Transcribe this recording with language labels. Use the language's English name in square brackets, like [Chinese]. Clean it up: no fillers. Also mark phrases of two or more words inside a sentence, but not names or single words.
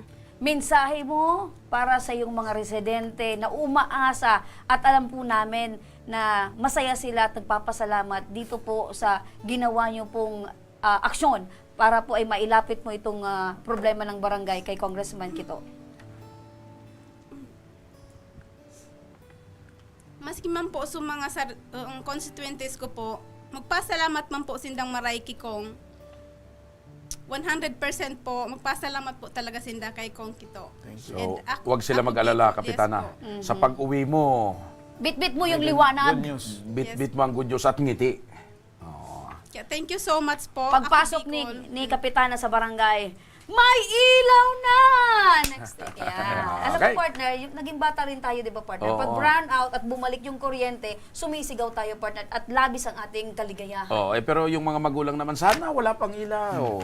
[Filipino] Mensahe mo para sa iyong mga residente na umaasa at alam po namin na masaya sila at nagpapasalamat dito po sa ginawa niyo pong aksyon para po ay mailapit mo itong problema ng barangay kay Congressman Kito. [Bikol] Maski man po sa mga constituentes ko po, magpasalamat man po sindang maray Kong. 100% po, magpasalamat po talaga sinda kay Kong Kito. [Filipino] So, huwag sila mag-alala, Kapitana. Yes Sa pag-uwi mo, Bitbit mo yung liwanag. [English] Good news. [Filipino] bit-bit mo ang [English] good news [Filipino] at ngiti. [English] Yeah, thank you so much po. [Filipino] Pagpasok Ako, Bicol. ni Kapitana sa barangay, may ilaw na! [English] Next week. Alam [Filipino] Okay. mo, partner, yung, naging bata rin tayo, di ba, partner? Oo. Pag brown out at bumalik yung kuryente, sumisigaw tayo, partner, at labis ang ating kaligayahan. Pero yung mga magulang naman, sana wala pang ilaw.